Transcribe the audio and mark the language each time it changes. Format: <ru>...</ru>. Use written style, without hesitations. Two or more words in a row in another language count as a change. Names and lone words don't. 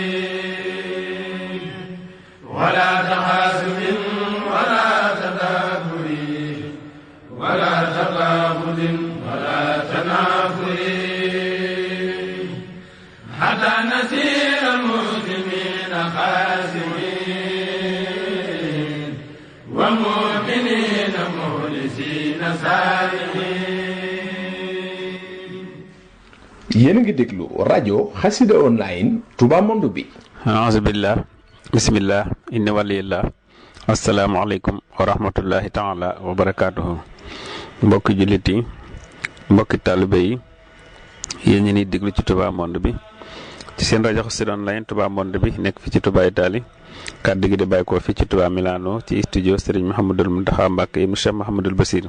<ar>ولا تحاسد ولا تدابر ولا تغافل ولا تنافر حتى نسير المسلمين خاسرين ومؤمنين مخلصين سالمين.</ar> <wo>yéen a ngi déglu rajo Xassida online Touba Monde bi.</wo> <ar>أعوذ بالله بسم الله إن ولي الله السلام عليكم ورحمة الله تعالى وبركاته.</ar> <wo>mbokki jullit yi mbokki taalibe yi yéen ñi ni déglu ci Touba Monde bi ci seen rajo Xassida online Touba Monde bi nekk fi ci Touba Italie kàddu gi di bàyyi ko fi ci Touba Milano ci studio Serigne Mouhamadul Mountakha Mbacké ibn Cheikh Mouhamadul Bassir.</wo>